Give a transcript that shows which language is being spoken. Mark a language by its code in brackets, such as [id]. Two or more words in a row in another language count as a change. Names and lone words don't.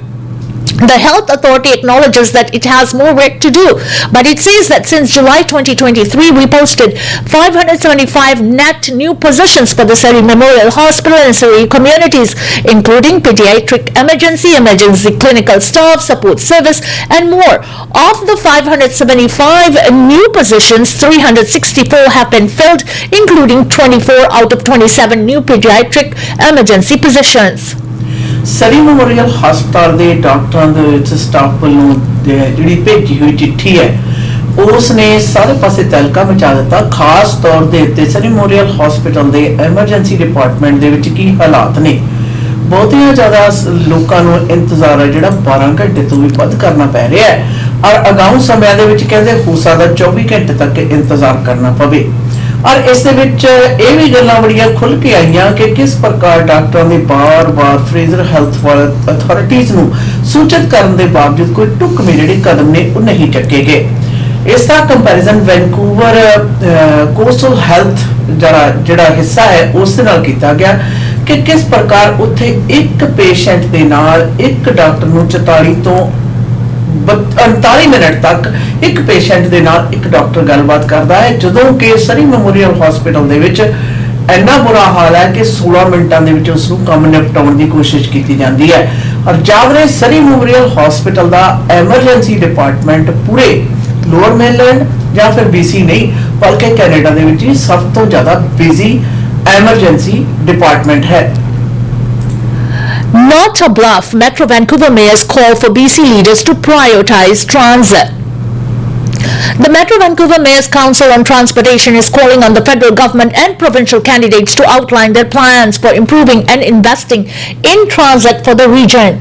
[en] The Health Authority acknowledges that it has more work to do, but it says that since July 2023, we posted 575 net new positions for the Surrey Memorial Hospital and Surrey communities, including pediatric emergency clinical staff, support service, and more. Of the 575 new positions, 364 have been filled, including 24 out of 27 new pediatric emergency positions. [pa] ਸਰੀ ਮੈਮੋਰੀਅਲ ਹਸਪਤਾਲ ਦੇ ਡਾਕਟਰਾਂ ਦੇ ਵਿੱਚ ਸਟਾਫ ਵੱਲੋਂ ਜਿਹੜੀ ਭੇਜੀ ਹੋਈ ਚਿੱਠੀ ਹੈ ਉਸ ਨੇ ਸਾਰੇ ਪਾਸੇ ਤਹਿਲਕਾ ਮਚਾ ਦਿੱਤਾ। ਖਾਸ ਤੌਰ ਦੇ ਉੱਤੇ ਸਰੀ ਮੈਮੋਰੀਅਲ ਹਸਪਤਾਲ ਦੇ [en] emergency department [pa] ਦੇ ਵਿੱਚ ਕੀ ਹਾਲਾਤ ਨੇ। ਬਹੁਤੀਆਂ ਜ਼ਿਆਦਾ ਲੋਕਾਂ ਨੂੰ ਇੰਤਜ਼ਾਰ ਹੈ ਜਿਹੜਾ 12 ਘੰਟੇ ਤੋਂ ਵੀ ਵੱਧ ਕਰਨਾ ਪੈ ਰਿਹਾ ਹੈ ਔਰ ਅਗਾਊਂ ਸਮਿਆਂ ਦੇ ਵਿੱਚ ਕਹਿੰਦੇ ਹੋ ਸਕਦਾ 24 ਘੰਟੇ ਤੱਕ ਇੰਤਜ਼ਾਰ ਕਰਨਾ ਪਵੇ। ਔਰ ਇਸ ਦੇ ਵਿਚ ਇਹ ਵੀ ਗੱਲਾਂ ਬੜੀਆਂ ਖੁੱਲ ਕੇ ਆਈਆਂ ਕਿ ਕਿਸ ਪ੍ਰਕਾਰ ਡਾਕਟਰਾਂ ਦੇ ਬਾਰ-ਬਾਰ ਫਰੇਜ਼ਰ ਹੈਲਥ ਅਥਾਰਟੀਜ਼ ਨੂੰ ਸੂਚਿਤ ਕਰਨ ਦੇ ਬਾਵਜੂਦ ਕੋਈ ਢੁਕਵੇਂ ਜਿਹੜੇ ਕਦਮ ਨੇ ਉਹ ਨਹੀਂ ਚੱਕੇ ਗਏ। ਇਸ ਦਾ ਕੰਪੈਰੀਜ਼ਨ ਵੈਨਕੂਵਰ ਕੋਸਟਲ ਹੈਲਥ ਜਿਹੜਾ ਹਿੱਸਾ ਹੈ ਉਸ ਦੇ ਨਾਲ ਕੀਤਾ ਗਿਆ ਕਿ ਕਿਸ ਪ੍ਰਕਾਰ ਉੱਥੇ ਇੱਕ ਪੇਸ਼ੈਂਟ ਦੇ ਨਾਲ ਇੱਕ ਡਾਕਟਰ ਨੂੰ 44 ਤੋਂ 48 ਮਿੰਟ ਤਕ ਏਕ ਪੇਸ਼ੈਂਟ ਦੇ ਨਾਲ ਏਕ ਡਾਕਟਰ ਗਲਬਾਤ ਕਰਤਾ ਹੈ, ਜਦੋਂ ਕਿ ਸਰੀ ਮੈਮੋਰੀਅਲ ਹੌਸਪਿਟਲ ਦੇ ਵਿਚ ਇੰਨਾ ਬੁਰਾ ਹਾਲ ਹੈ ਕਿ 16 ਮਿੰਟਾਂ ਦੇ ਵਿਚ ਉਸਨੂੰ ਕਾਮ ਨਿਪਟਾਉਣ ਦੀ ਕੋਸ਼ਿਸ਼ ਕੀ ਜਾਤੀ ਹੈ। ਔਰ ਜਾਵਰੇ ਸਰੀ ਮੈਮੋਰੀਅਲ ਹੌਸਪਿਟਲ ਦਾ [en] emergency department [pa] ਪੂਰੇ ਲੋਅਰ ਮੇਨਲੈਂਡ ਯਾ ਫਿਰ BC ਨਹੀਂ ਬਲਕਿ ਕੈਨੇਡਾ ਦੇ ਵਿਚ ਸਬ ਤੋ ਜ਼ਿਆਦਾ [en] busy emergency department [pa] है। [en] Not a bluff, Metro Vancouver Mayor's call for BC leaders to prioritize transit. The Metro Vancouver Mayor's Council on Transportation is calling on the federal government and provincial candidates to outline their plans for improving and investing in transit for the region.